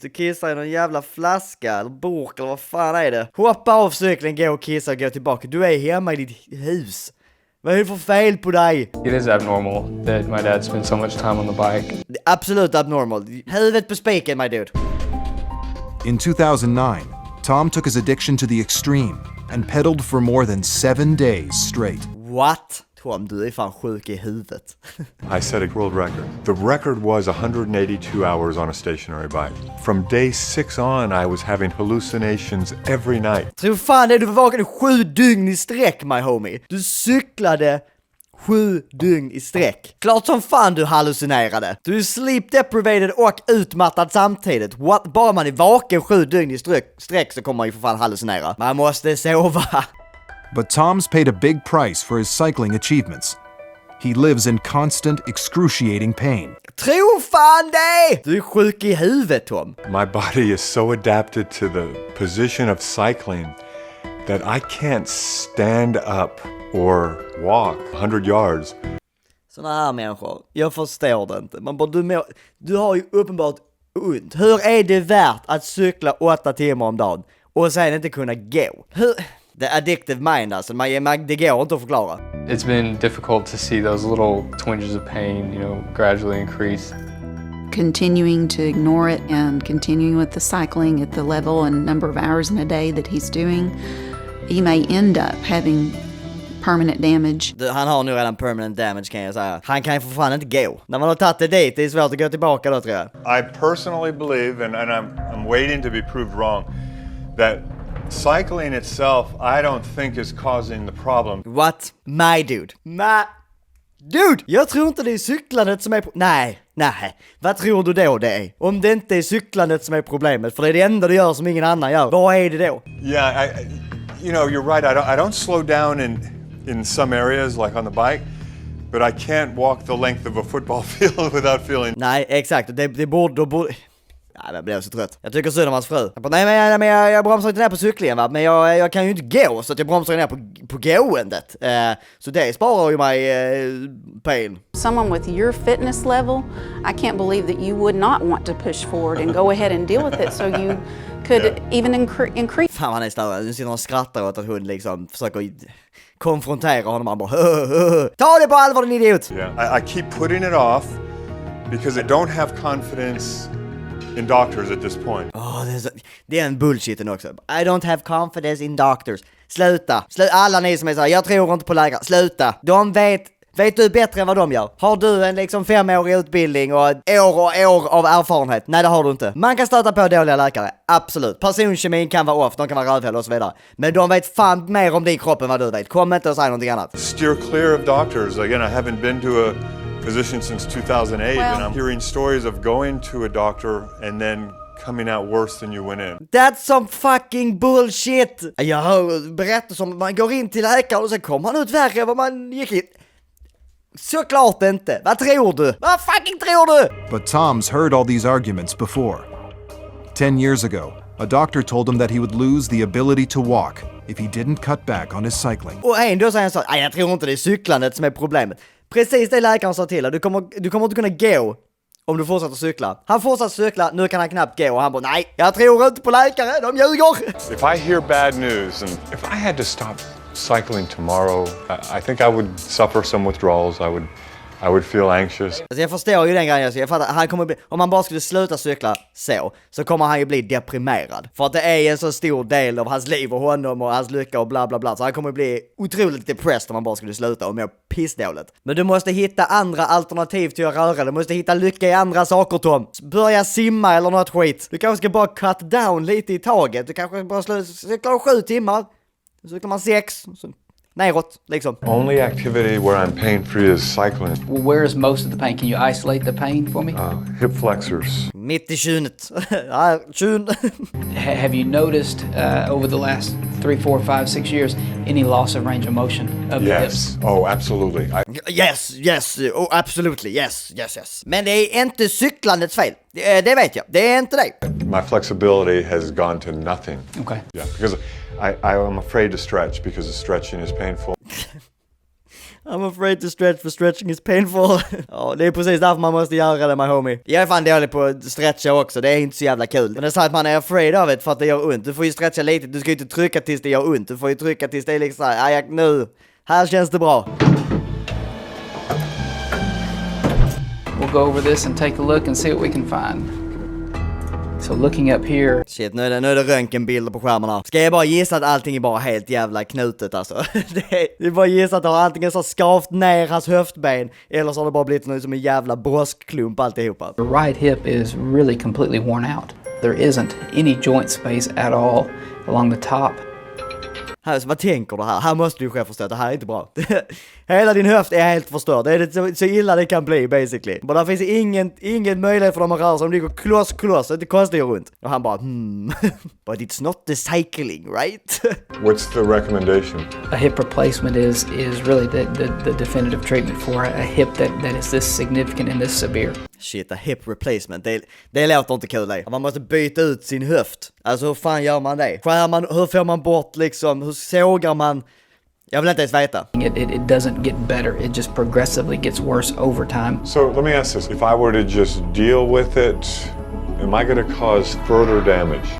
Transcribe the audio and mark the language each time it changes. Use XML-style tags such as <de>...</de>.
<sv>Du kissar i någon jävla flaska eller burk eller vad fan är det? Hoppa av cykeln, gå och kissa och gå tillbaka. Du är hemma i ditt hus. Vad är det för fel på dig?</sv> <en>It is abnormal that my dad spends so much time on the bike.</en> <sv>Det är absolut abnormal. Huvudet på spiken,</sv> <en>my dude. In 2009, Tom took his addiction to the extreme and pedaled for more than 7 days straight. What?</en> <sv>Tom, du är fan sjuk i huvudet.</sv> <en>I set a world record. The record was 182 hours on a stationary bike. From day 6 on, I was having hallucinations every night.</en> <sv>Tror fan det, du var vaken i 7 dygn i sträck,</sv> <en>my homie.</en> <sv>Du cyklade 7 dygn i sträck. Klart som fan du hallucinerade. Du är</sv> <en>sleep deprivated</en> <sv>och utmattad samtidigt.</sv> <en>What?</en> <sv>Bara man är vaken 7 dygn i sträck så kommer man ju för fan hallucinera. Man måste sova.</sv> <en>But Tom's paid a big price for his cycling achievements. He lives in constant, excruciating pain.</en> <sv>Tro fan det! Du är sjuk i huvudet, Tom.</sv> <en>My body is so adapted to the position of cycling that I can't stand up or walk 100 yards.</en> <sv>Såna här människor, jag förstår det inte. Man bara, du har ju uppenbart ont. Hur är det värt att cykla 8 timmar om dagen och sen inte kunna gå?</sv> <en>The addictive mind</en> <sv>alltså, det går inte att förklara.</sv> <en>It's been difficult to see those little twinges of pain, gradually increase. Continuing to ignore it and continuing with the cycling at the level and number of hours in a day that he's doing, he may end up having permanent damage.</en> <sv>Han har nu redan</sv> <en>permanent damage</en> <sv>kan jag säga. Han kan ju för fan inte gå. När man har tagit det dit, det är svårt att gå tillbaka då tror jag.</sv> <en>I personally believe, and I'm waiting to be proved wrong, that cycling itself, I don't think is causing the problem. What? My dude. Dude!</en> <sv>Jag tror inte det är cyklandet som är Nej. Vad tror du då det är? Om det inte är cyklandet som är problemet, för det är det enda du gör som ingen annan gör. Vad är det då?</sv> <en>Yeah, you're right. I don't slow down in some areas like on the bike, but I can't walk the length of a football field without feeling...</en> <sv>Nej, exakt. Det borde... Nej, jag blev så trött. Jag tycker synd om hans fru. Nej, men jag bromsar inte ner på cyklingen, va? Men jag kan ju inte gå, så att jag bromsar ner på gåendet. Så det sparar ju mig pain.</sv> <en>Someone with your fitness level, I can't believe that you would not want to push forward and go ahead and deal with it, so you could even increase...</en> <sv>Fan, han är större. Nu sitter han och skrattar åt att hon liksom försöker konfrontera honom. Han bara, ta det på allvar, din idiot!</sv> <en>Yeah, I keep putting it off because I don't have confidence in doctors at this point.</en> <sv>Det är en bullshiten också.</sv> <en>I don't have confidence in doctors.</en> <sv>Sluta. Alla ni som är såhär, jag tror inte på läkare. Sluta. De vet du bättre än vad de gör. Har du en liksom 5-årig utbildning och år av erfarenhet? Nej, det har du inte. Man kan stöta på dåliga läkare. Absolut. Personkemin kan vara off, de kan vara rövhäll och så vidare. Men de vet fan mer om din kropp än vad du vet. Kom inte och säg någonting annat.</sv> <en>Steer clear of doctors. Again, I haven't been to a physician since 2008, and I'm hearing stories of going to a doctor and then coming out worse than you went in. That's some fucking bullshit!</en> <sv>Jag hör berättelser om att man går in till läkaren och sen kommer man ut värre än vad man gick in. Såklart inte! Vad tror du? Vad fucking tror du?</sv> <en>But Tom's heard all these arguments before. 10 years ago, a doctor told him that he would lose the ability to walk if he didn't cut back on his cycling.</en> <sv>Och ändå säger han så, jag tror inte det är cyklandet som är problemet. Precis det läkaren sa till, du kommer inte kunna gå om du fortsätter cykla. Han fortsätter cykla, nu kan han knappt gå och han bara, nej, jag tror inte på läkare, de ljuger!</sv> <en>If I hear bad news and if I had to stop cycling tomorrow, I think I would suffer some withdrawals. I would feel anxious.</en> <sv>Alltså jag förstår ju den grejen, jag fattar, han kommer bli, om han bara skulle sluta cykla så kommer han ju bli deprimerad. För att det är en så stor del av hans liv och honom och hans lycka och bla bla bla. Så han kommer bli otroligt depressed om han bara skulle sluta och må pissdåligt. Men du måste hitta andra alternativ till att röra. Du måste hitta lycka i andra saker, Tom. Börja simma eller något skit. Du kanske ska bara</sv> <en>cut down</en> <sv>lite i taget. Du kanske bara cyklar 7 timmar. Så cyklar man 6. Neråt, liksom.</sv> <en>Only activity where I'm pain-free is cycling. Well, where is most of the pain? Can you isolate the pain for me? Hip flexors.</en> <sv>Mitt i kynet. Ja, kyn.</sv> <en>Have you noticed over the last 3, 4, 5, 6 years any loss of range of motion of the hips? Yes. Oh, absolutely. Yes. Oh, absolutely. Yes.</en> <sv>Men det är inte cyklandets fel. Det vet jag. Det är inte det.</sv> <en>My flexibility has gone to nothing. Okay. Yeah, because I'm afraid to stretch because stretching is painful. I'm afraid to stretch for stretching is painful.</en> <sv>Ja, det är precis därför man måste göra det,</sv> <en>my homie.</en> <sv>Jag är fan dålig på att stretcha också, det är inte så jävla kul. Men det är så att man är</sv> <en>afraid of it</en> <sv>för att det gör ont. Du får ju stretcha lite, du ska ju inte trycka tills det gör ont. Du får ju trycka tills det är liksom såhär, nu, här känns det bra.</sv> <en>We'll go over this and take a look and see what we can find. So looking up here.</en> <sv>Shit, nu är det röntgenbilder på skärmarna. Ska jag bara gissa att allting är bara helt jävla knutet alltså. Det är bara gissa att det har antingen så skavt ner hans höftben eller så har det bara blivit något som en jävla broskklump alltihopa. The right hip is really completely worn out. There isn't any joint space at all along the top. Här, så vad tänker du här? Här måste du själv förstå att det här är inte bra. Hela din höft är helt förstörd. Det är så illa det kan bli basically. Men det finns ingen möjlighet för dem att röra sig. De ligger kloss. Det kostar ju runt. Och han bara</sv> <en>But it's not the cycling, right? What's the recommendation? A hip replacement is really the definitive treatment for a hip that is this significant and this severe. Shit, a hip replacement.</en> <sv>Det låter inte kul det. Man måste byta ut sin höft. Alltså hur fan gör man det? Hur får man bort liksom, hur sågar man? Jag vill inte ens veta.</sv> <en>It doesn't get better. It just progressively gets worse over time. So let me ask this. If I were to just deal with it, am I going to cause further damage?</en>